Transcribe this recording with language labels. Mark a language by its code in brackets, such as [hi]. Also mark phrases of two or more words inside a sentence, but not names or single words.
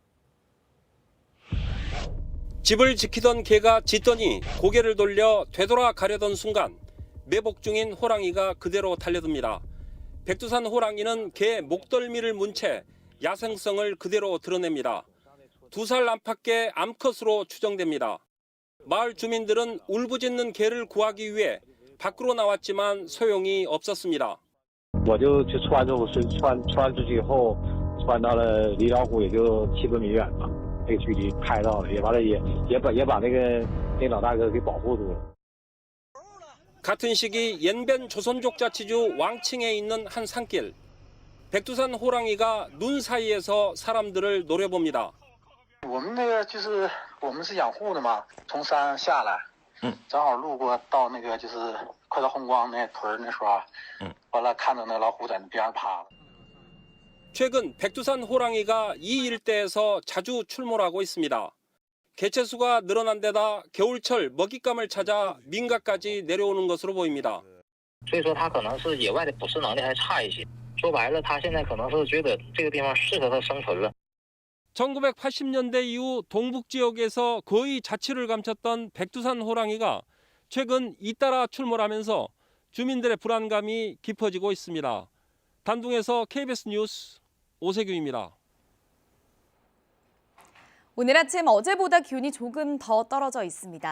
[ko] 집을 지키던 개가 짖더니 고개를 돌려 되돌아 가려던 순간 매복 중인 호랑이가 그대로 달려듭니다. 백두산 호랑이는 개 목덜미를 문 채 야생성을 그대로 드러냅니다. 2살 안팎의 암컷으로 추정됩니다. 마을 주민들은 울부짖는 개를 구하기 위해 밖으로 나왔지만 소용이 없었습니다. [zh] 我就穿出去以后，穿到了离老虎也就7多米远吧，这个距离拍到了，也完了也把那老大哥给保护住了。 [ko] 같은 시기 옌벤 조선족 자치주 왕칭에 있는 한 산길. 백두산 호랑이가 눈 사이에서 사람들을 노려봅니다. [zh] 我们那个就是我们是养护的嘛，从山下来，正好路过到那个就是快到红光那屯那时候，完了看到那老虎在那边上趴。 [ko] 최근 백두산 호랑이가 이 일대에서 자주 출몰하고 있습니다. 개체수가 늘어난 데다 겨울철 먹잇감을 찾아 민가까지 내려오는 것으로 보입니다. [zh] 所以说他可能是野外的捕食能力还差一些。说白了，他现在可能是觉得这个地方适合他生存了。 [ko] 1980년대 이후 동북 지역에서 거의 자취를 감췄던 백두산 호랑이가 최근 잇따라 출몰하면서 주민들의 불안감이 깊어지고 있습니다. 단둥에서 KBS 뉴스 오세균입니다. 오늘 아침 어제보다 기온이 조금 더 떨어져 있습니다.